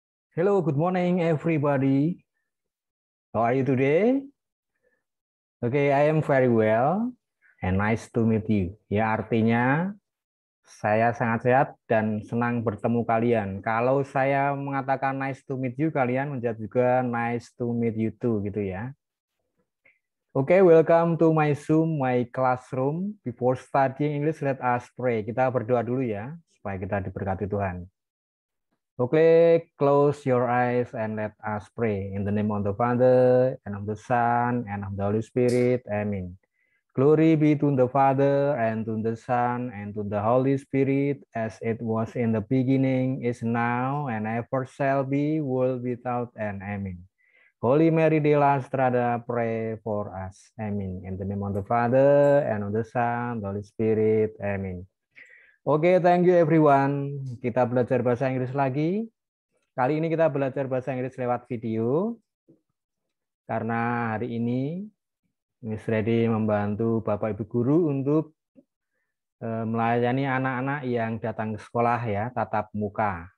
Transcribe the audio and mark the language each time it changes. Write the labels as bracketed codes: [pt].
[en] Hello, good morning, everybody. How are you today? Okay, I am very well and nice to meet you. [id] Ya, artinya saya sangat sehat dan senang bertemu kalian. Kalau saya mengatakan [en] nice to meet you, [id] kalian menjawab juga [en] nice to meet you too, [id] gitu ya. [en] Okay, welcome to my Zoom, my classroom. Before studying English, let us pray. [id] Kita berdoa dulu ya, supaya kita diberkati Tuhan. [en] Okay, close your eyes and let us pray. In the name of the Father, and of the Son, and of the Holy Spirit. Amen. Glory be to the Father, and to the Son, and to the Holy Spirit, as it was in the beginning, is now, and ever shall be, world without end. Amen. Holy Mary de la Strada, pray for us. Amen. In the name of the Father, and of the Son, the Holy Spirit. Amen. Oke, thank you everyone. [id] Kita belajar bahasa Inggris lagi. Kali ini kita belajar bahasa Inggris lewat video. Karena hari ini Miss Ready membantu Bapak Ibu Guru untuk melayani anak-anak yang datang ke sekolah ya, tatap muka.